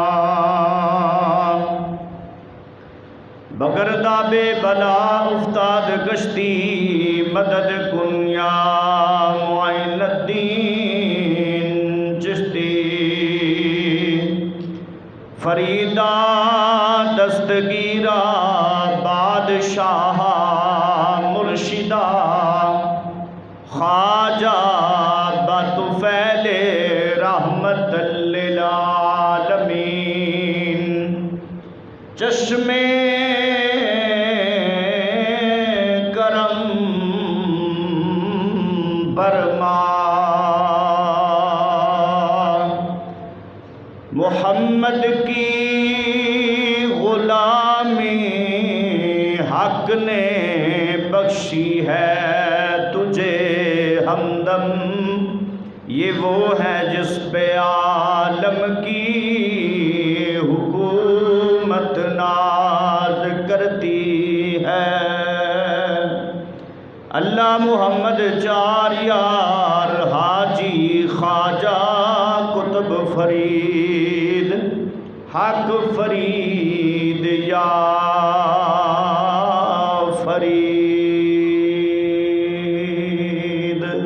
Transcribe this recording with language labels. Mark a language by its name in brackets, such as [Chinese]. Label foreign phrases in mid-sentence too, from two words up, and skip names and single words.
[Persian] بگردا بہ بلا استاد کشتی مدد کنیا معین‌الدین چشتی فریدا دستگیرا بادشاه مرشدا خواجه بطفیلِ [Arabic] رحمة للعالمين [Persian] چشم کرم برما [Urdu] محمد کی غلامی حق نے بخشی ہے تجھے ہمدم، یہ وہ ہے جس پہ عالم کی حکومت ناز کرتی ہے. اللہ محمد چار یار حاجی خواجہ قطب فرید حق فرید یا فرید.